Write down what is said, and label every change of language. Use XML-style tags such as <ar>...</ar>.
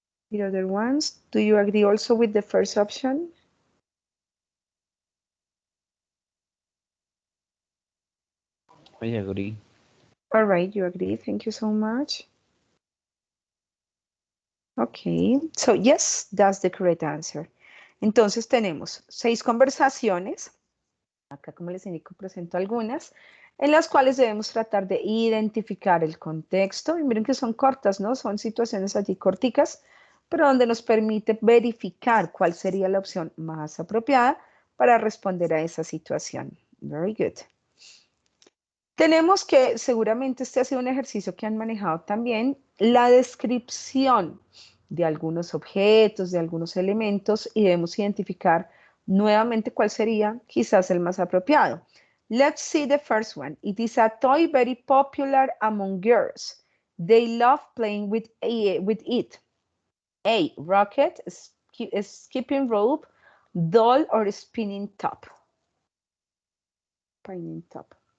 <en>The other ones, do you agree also with the first option? I agree. All right, you agree. Thank you so much. Okay, so yes, that's the correct answer.</en> <es>Entonces tenemos 6 conversaciones. Acá, como les indico, presento algunas, en las cuales debemos tratar de identificar el contexto. Y miren que son cortas, ¿no? Son situaciones allí corticas, pero donde nos permite verificar cuál sería la opción más apropiada para responder a esa situación.</es> <en>Very good.</en> <es>Tenemos que, seguramente este ha sido un ejercicio que han manejado también, la descripción de algunos objetos, de algunos elementos, y debemos identificar nuevamente cuál sería quizás el más apropiado.</es> <en>Let's see the first one. It is a toy very popular among girls. They love playing with it. A, rocket, skipping rope, doll, or spinning top. Spinning top.</en>